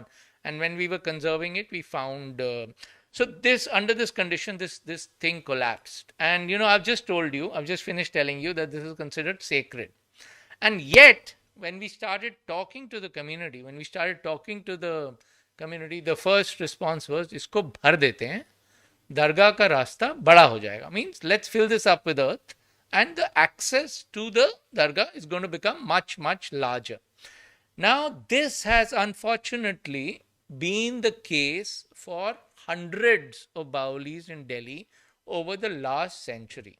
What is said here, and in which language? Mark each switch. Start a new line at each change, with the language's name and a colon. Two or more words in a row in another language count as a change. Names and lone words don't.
English: And when we were conserving it, we found under this condition, this thing collapsed. And I've just finished telling you that this is considered sacred. And yet, when we started talking to the community, the first response was,
Hindi: "इसको भर देते हैं. दरगाह का रास्ता बड़ा हो जाएगा."
English: Means let's fill this up with earth, and the access to the Dargah is going to become much, much larger. Now, this has unfortunately been the case for hundreds of Baolis in Delhi over the last century.